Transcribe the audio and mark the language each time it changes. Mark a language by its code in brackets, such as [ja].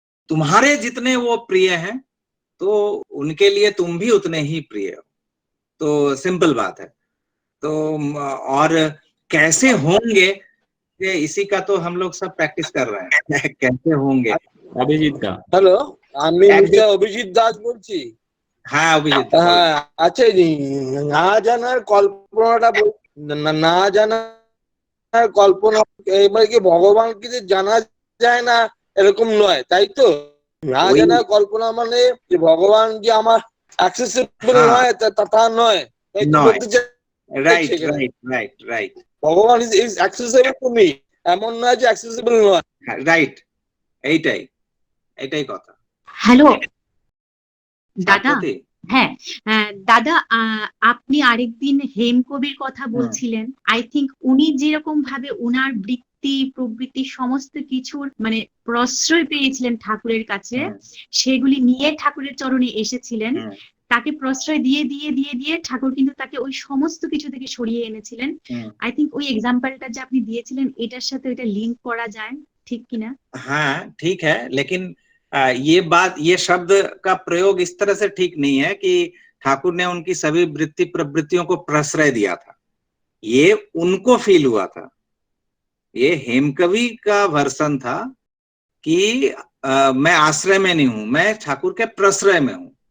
[hi] तुम्हारे जितने वो प्रिय हैं तो उनके लिए तुम भी उतने ही प्रिय हो। तो सिंपल बात है। तो और कैसे होंगे इसी का तो हम लोग सब प्रैक्टिस कर रहे हैं कैसे होंगे। अभिजीत का [bn] হ্যালো, আমি মিস্টার অভিজিৎ দাস বলছি। হ্যাঁ অভিজিৎ, হ্যাঁ আচ্ছা, না জানার কল্পনাটা, না জানার কল্পনা এবার কি ভগবানকে যে জানা যায় না এরকম নয়, তাই তো? না জানার কল্পনা মানে যে ভগবান যে আমার অ্যাক্সেসিবল নয় তা নয়, তাই তো বলতে চাই। রাইট রাইট রাইট রাইট, ভগবান [en] is accessible to me, [bn] এমন নয় যে অ্যাক্সেসিবল নয়। রাইট, এইটাই এটাই কথা। হ্যালো দাদা, হ্যাঁ দাদা, আপনি আরেকদিন হেম কবির কথা বলছিলেন। [en] I think [bn] উনি যেরকম ভাবে উনার বৃত্তি প্রবৃত্তি সমস্ত কিছুর মানে প্রশ্রয় পেয়েছিলেন ঠাকুরের কাছে, সেগুলি নিয়ে ঠাকুরের চরণে এসেছিলেন, তাকে প্রশ্রয় দিয়ে দিয়ে দিয়ে দিয়ে ঠাকুর কিন্তু তাকে ওই সমস্ত কিছু থেকে সরিয়ে এনেছিলেন। [en] I think [bn] ওই एग्जांपलটা যে আপনি দিয়েছিলেন এটার সাথে এটা লিংক করা যায়, ঠিক কিনা? [hi] हाँ ठीक है, लेकिन ये बात, ये शब्द का प्रयोग इस तरह से ठीक नहीं है कि ठाकुर ने उनकी सभी वृत्ति प्रवृत्तियों को प्रश्रय दिया था। ये उनको फील हुआ था। ये हेमकवि का वर्सन था कि मैं आश्रय में नहीं हूं, मैं ठाकुर के प्रश्रय में हूं।